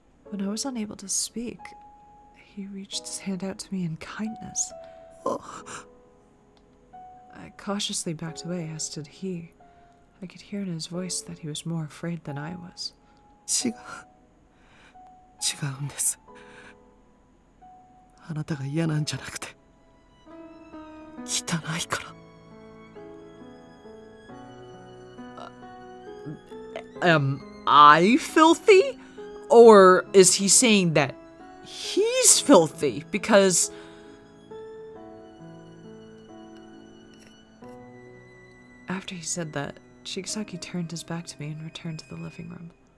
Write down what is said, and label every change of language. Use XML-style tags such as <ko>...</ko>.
<en>When I was unable to speak, he reached his hand out to me in kindness. I cautiously backed away, as did he. I could hear in his voice that he was more afraid than I was.</en> <ja>違うんです。あなたが嫌なんじゃなくて汚いから。</ja> <en>Am I filthy? Or is he saying that he's filthy? Because after he said that, Chigasaki turned his back to me and returned to the living room.</en>